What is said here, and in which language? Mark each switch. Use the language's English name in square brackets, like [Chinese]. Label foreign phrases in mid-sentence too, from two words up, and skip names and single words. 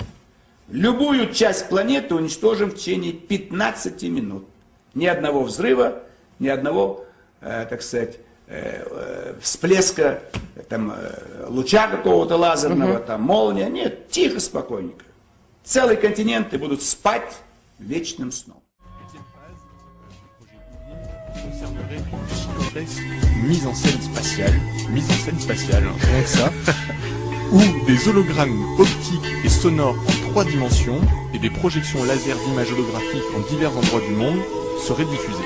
[Russian] Любую часть планеты уничтожим в течение 15 минут. Ни одного взрыва, ни одного, так сказать, всплеска, там, луча какого-то лазерного, там, молния. Нет, тихо, спокойненько. Целые континенты будут спать вечным сном. [French] Mise en scène spatiale, rien que ça, où des hologrammes optiques et sonores en 3 dimensions et des projections laser d'images holographiques en divers endroits du monde seraient diffusées.